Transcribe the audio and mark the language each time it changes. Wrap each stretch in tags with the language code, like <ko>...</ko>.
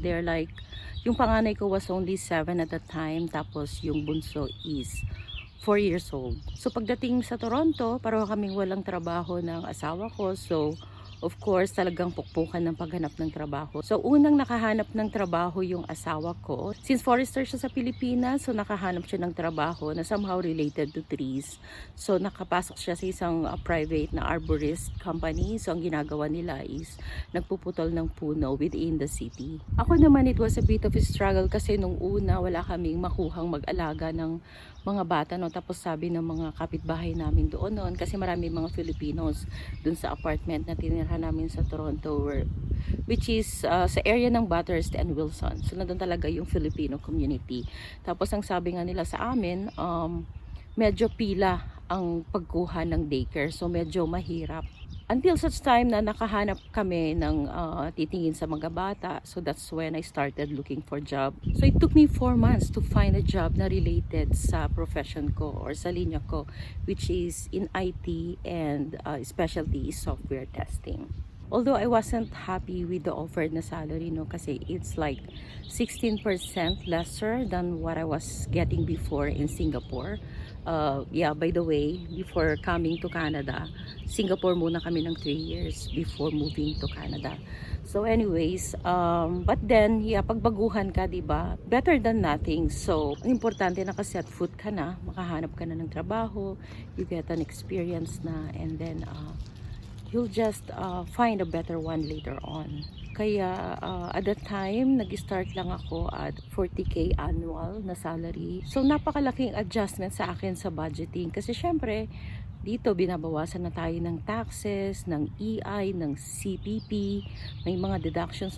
<en>They're like,</en> <tl>yung panganay ko</tl> <en>was only 7 at that time.</en> <tl>Tapos yung bunso is 4 years old. So pagdating sa Toronto, pareho kaming walang trabaho ng asawa ko. So of course, talagang pukpukan ng paghanap ng trabaho. So unang nakahanap ng trabaho yung asawa ko. Since forester siya sa Pilipinas, so nakahanap siya ng trabaho na somehow related to trees. So nakapasok siya sa isang private na arborist company. So ang ginagawa nila is nagpuputol ng puno</tl> <en>within the city.</en> <tl>Ako naman,</tl> <en>it was a bit of a struggle</en> <tl>kasi nung una wala kaming makuhang mag-alaga ng mga bata, no? Tapos sabi ng mga kapitbahay namin doon noon, kasi marami mga Filipinos dun sa apartment na tinirahan namin sa Toronto, which is sa area ng Bathurst and Wilson. So nandun talaga yung Filipino community. Tapos ang sabi nga nila sa amin, medyo pila ang pagkuha ng daycare, so medyo mahirap</tl> <en>Until such time</en> <tl>na nakahanap kami ng titingin sa mga bata.</tl> <en>So that's when I started looking for job. So it took me 4 months to find a job</en> <tl>na related sa profession ko or sa linya ko,</tl> <en>which is in IT and specialty is software testing. Although I wasn't happy with the offered na salary, no, kasi it's like 16% lesser than what I was getting before in Singapore. Yeah, by the way, before coming to Canada, Singapore muna kami ng 3 years before moving to Canada. So anyways, but then, yeah, pagbaguhan ka, di ba? Better than nothing. So,</en> <tl>ang importante nakaset foot ka na, makahanap ka na ng trabaho,</tl> <en>you get an experience na, and then, you'll just find a better one later on.</en> <tl>Kaya at that time, nag-start lang ako at 40K annual na salary. So napakalaking adjustment sa akin sa budgeting. Kasi syempre, dito binabawasan na tayo ng taxes, ng EI, ng CPP, may mga deductions.</tl>